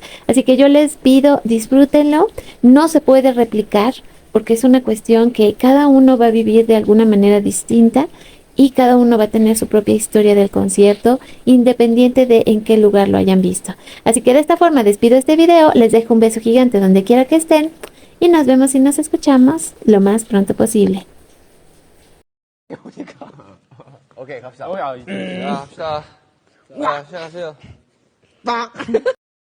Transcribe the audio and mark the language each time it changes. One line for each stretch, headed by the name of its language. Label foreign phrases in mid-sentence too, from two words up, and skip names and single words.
Spanish: Así que yo les pido, disfrútenlo. No se puede replicar porque es una cuestión que cada uno va a vivir de alguna manera distinta y cada uno va a tener su propia historia del concierto, independiente de en qué lugar lo hayan visto. Así que de esta forma despido este video, les dejo un beso gigante donde quiera que estén y nos vemos y nos escuchamos lo más pronto posible.
Korean: 오니까. 오케이 갑시다. 야, 자, 갑시다. 자, 시작하세요.